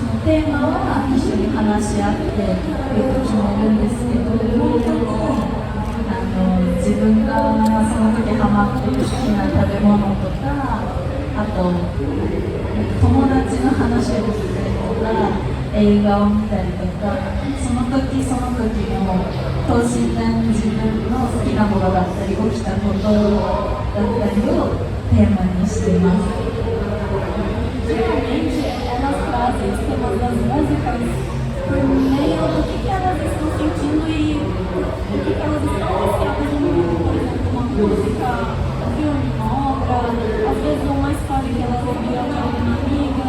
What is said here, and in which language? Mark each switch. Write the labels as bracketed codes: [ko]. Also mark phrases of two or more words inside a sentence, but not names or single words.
[ja] テーマは一緒に話し合って決めるんですけど、自分がその時ハマってる好きな食べ物とか、あと友達の話を聞いたりとか、映画を見たりとか、その時その時の等身大の自分の好きなものだったり起きたことだったりをテーマにしています。 [pt] Geralmente, elas trazem os temas das músicas por meio do que elas estão sentindo e o que elas estão ansiadas no momento. Por exemplo, uma música, um filme, uma obra, às vezes uma história que elas ouviram de alguma amiga.